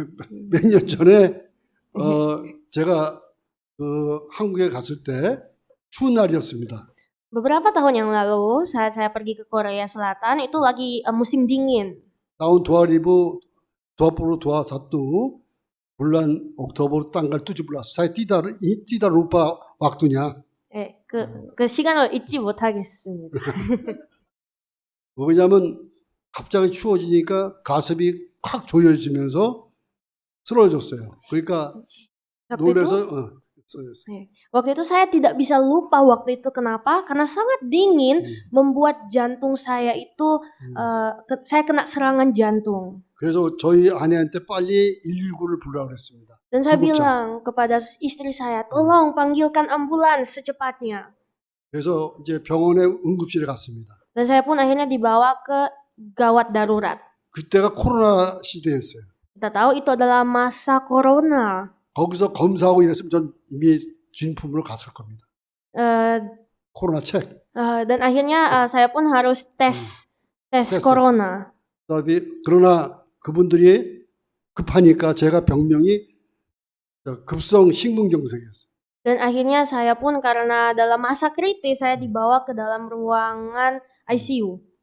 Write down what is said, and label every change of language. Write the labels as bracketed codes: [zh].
[ko] 몇 년 전에 제가 한국에 갔을 때 추운 날이었습니다. [id] Beberapa tahun yang lalu saat saya pergi ke Korea Selatan itu lagi musim dingin. tahun 2000 2021 bulan Oktober tanggal 17 saya tidak lupa waktunya. [ko] 그 시간을 잊지 못하겠습니다. 왜냐하면 갑자기 추워지니까 가슴이 콱 조여지면서 쓰러졌어요. 그러니까 놀라서 [id] Waktu itu saya tidak bisa lupa waktu itu kenapa? Karena sangat dingin membuat jantung saya itu saya kena serangan jantung. [ko] 그래서 저희 아내한테 빨리 119를 부르라고 그랬습니다. [id] Dan saya bilang kepada istri saya, tolong panggilkan ambulans secepatnya. [ko] 그래서 이제 병원에 응급실에 갔습니다. [id] Dan saya pun akhirnya dibawa ke gawat darurat. [ko] 그때가 코로나 시대였어요. [id] Kita tahu itu adalah masa corona. [ko] 거기서 검사하고 이랬으면 전 이미 진품으로 갔을 겁니다. 코로나 책. [id] Dan akhirnya saya pun harus tes corona. [ko] 그러나 그분들이 급하니까 제가 병명이 급성 심근경색이었어요. [id] Dan akhirnya saya pun karena dalam masa kritis saya dibawa ke dalam ruangan ICU.